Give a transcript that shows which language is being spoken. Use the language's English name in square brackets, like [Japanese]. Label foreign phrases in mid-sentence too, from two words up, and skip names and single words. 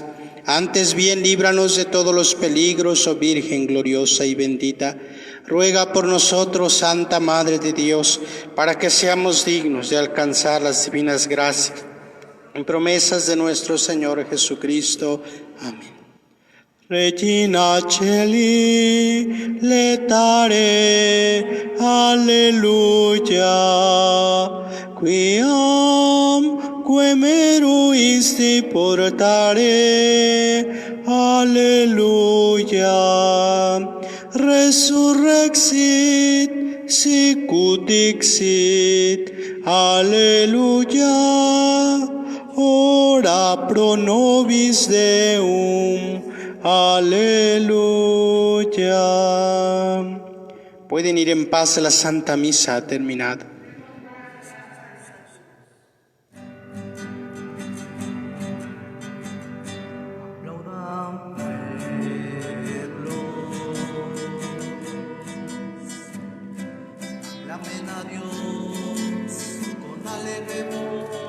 [Spanish] Antes bien, líbranos de todos los peligros, oh Virgen gloriosa y bendita. Ruega por nosotros, Santa Madre de Dios, para que seamos dignos de alcanzar las divinas gracias y promesas de nuestro Señor Jesucristo. Amén. [Latin] Regina Celi, letare, alleluia, quiam meruisti portare, alleluia, resurrexit, sicut dixit, alleluia, ora pro nobis Deum, aleluya. [Spanish] Pueden ir en paz, la Santa Misa ha terminado. Aplaudan pueblos, aclamen a Dios con alegre voz.